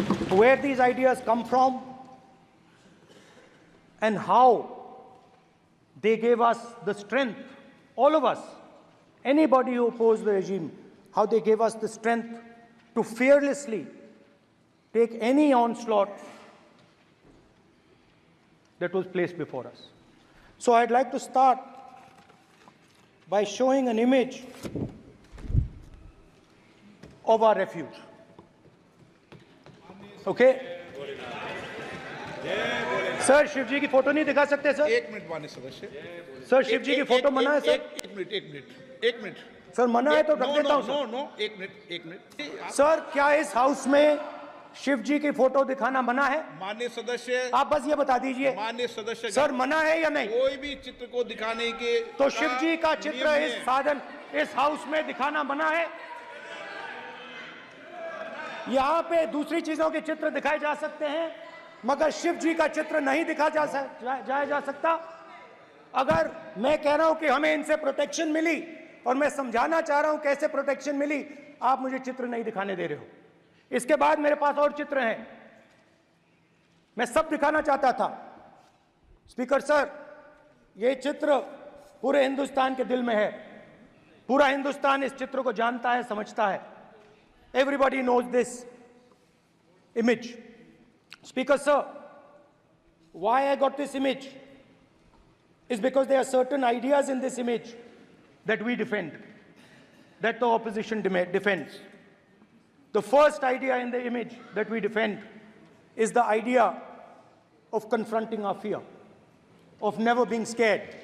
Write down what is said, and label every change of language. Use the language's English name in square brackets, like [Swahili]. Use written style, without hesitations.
[English] Where these ideas come from and how they gave us the strength, all of us, anybody who opposed the regime, how they gave us the strength to fearlessly take any onslaught that was placed before us. So I'd like to start by showing an image of our refuge. Okay? [Hindi] Sir Shiv जी की photo नहीं दिखा सकते sir? एक minute माननीय सदस्य। Sir Shiv जी की photo मना है सर? एक मिनट सर मना है तो रख देता हूं सर। नो एक मिनट सर क्या इस हाउस में शिव जी की फोटो दिखाना मना है? माननीय सदस्य, आप बस ये बता दीजिए। माननीय सदस्य सर मना है या नहीं? कोई भी चित्र को दिखाने के तो शिव जी का चित्र इस हाउस में दिखाना मना है? यहाँ पे दूसरी चीजों के चित्र दिखाए जा सकते हैं मगर शिव जी का चित्र नहीं दिखाया जा सकता। अगर मैं कह रहा हूं कि हमें इनसे प्रोटेक्शन मिली और मैं समझाना चाह रहा हूं कैसे प्रोटेक्शन मिली, आप मुझे चित्र नहीं दिखाने दे रहे हो। इसके बाद मेरे पास और चित्र हैं, मैं सब दिखाना चाहता था। स्पीकर सर, ये चित्र पूरे हिंदुस्तान के दिल में है, पूरा हिंदुस्तान इस चित्र को जानता है, समझता है। [English] Everybody knows this image. Speaker sir, why I got this image is because there are certain ideas in this image that we defend, that the opposition defends. The first idea in the image that we defend is the idea of confronting our fear, of never being scared.